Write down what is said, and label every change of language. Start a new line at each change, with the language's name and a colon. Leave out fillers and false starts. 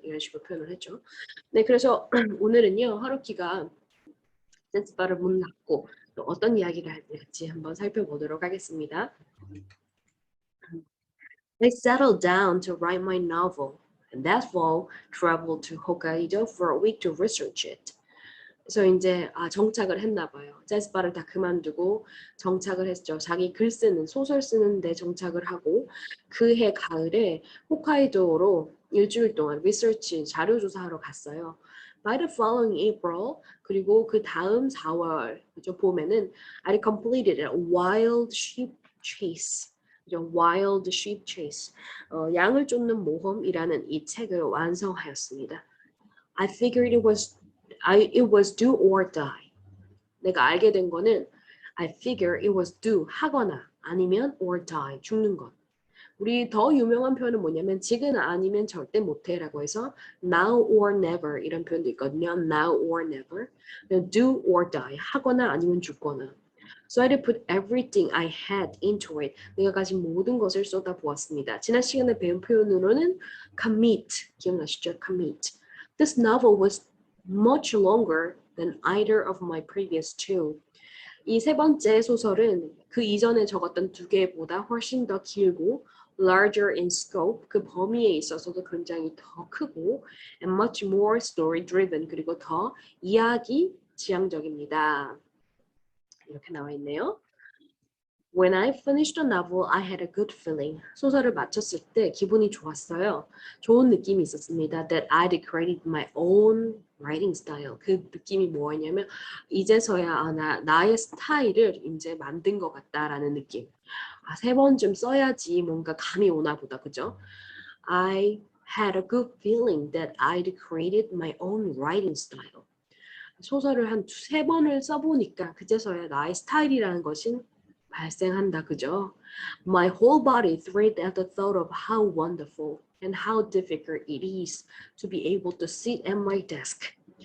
Korean: 이런 식으로 표현을 했죠. 네, 그래서 오늘은요, 하루키가 센스바를 문 닫고 또 어떤 이야기를 할지 한번 살펴보도록 하겠습니다.
English: I settled down to write my novel, and that fall traveled to Hokkaido for a week to research it.
Korean: 그래서 이제 정착을 했나 봐요. 재즈바를 다 그만두고 정착을 했죠. 자기 글 쓰는 소설 쓰는데 정착을 하고 그해 가을에 홋카이도로 일주일 동안 리서치 자료 조사하러 갔어요.
English: By the following April
Korean: 그리고 그 다음 4월 그죠 봄에는
English: I completed a wild sheep chase.
Korean: 그죠?
English: Wild sheep chase.
Korean: 양을 쫓는 모험이라는 이 책을 완성하였습니다.
English: I figured it was do or die.
Korean: 내가 알게 된 거는
English: I figure it was do
Korean: 하거나 아니면
English: or die
Korean: 죽는 것. 우리 더 유명한 표현은 뭐냐면 지금 아니면 절대 못해라고 해서
English: now or never
Korean: 이런 표현도 있거든요.
English: now or never. do or die
Korean: 하거나 아니면 죽거나.
English: So I put everything I had into it.
Korean: 내가 가진 모든 것을 쏟아부었습니다. 지난 시간에 배운 표현으로는 commit 기억나시죠?
English: commit. This novel was much longer than either of my previous two.
Korean: 이 세 번째 소설은 그 이전에 적었던 두 개보다 훨씬 더 길고
English: larger in scope,
Korean: 그 범위에 있어서도 굉장히 더 크고
English: and much more story driven,
Korean: 그리고 더 이야기 지향적입니다. 이렇게 나와 있네요.
English: When I finished the novel, I had a good feeling.
Korean: 소설을 마쳤을 때 기분이 좋았어요. 좋은 느낌이 있었습니다.
English: That I'd created my own writing style.
Korean: 그 느낌이 뭐였냐면 이제서야 나의 스타일을 이제 만든 것 같다라는 느낌. 세 번쯤 써야지 뭔가 감이 오나 보다. 그죠?
English: I had a good feeling that I'd created my own writing style.
Korean: 소설을 한 두세 번을 써보니까 그제서야 나의 스타일이라는 것이 발생한다, 그죠?
English: My whole body thrilled at the thought of how wonderful and how difficult it is to be able to sit at my desk.